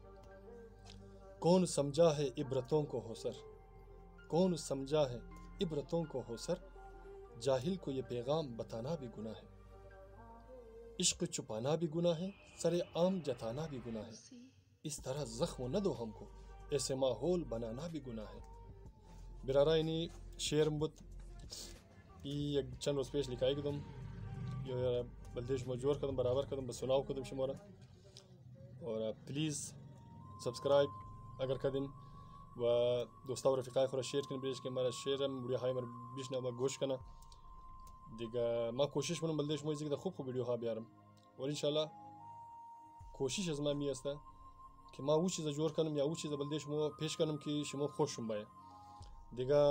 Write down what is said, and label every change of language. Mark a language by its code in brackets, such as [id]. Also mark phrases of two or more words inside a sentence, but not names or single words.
[ur] کون سمجھا ہے عبرتوں کو ہوسر، کون سمجھا ہے عبرتوں کو ہوسر، جاہل کو یہ پیغام بتانا بھی گناہ ہے. عشق چھپانا بھی گناہ ہے، سر عام جتانا بھی گناہ ہے. اس طرح زخم نہ دو ہم کو، ایسے ماحول بنانا بھی گناہ ہے. [haz] برارا اینی شعر بود یک چند روز پیش لکھائی کدم یا بلدیش مجور کدم برابر کدم بس سناو کدم شمارا. اور [en] please subscribe [haz] اگر کدن و دوستا و رفیقای خورا شیر کن بیش که مرا شیرم ویدیو های مرا بیشنا و گوش کنه دیگه. ما کوشش کنم بلدیش موزیک ده خوب ویدیو ها بیارم و انشالله کوشش از من می است که ما او چیز جور کنم یا او چیز بلده شما پیش کنم که شما خوشم باید دیگه.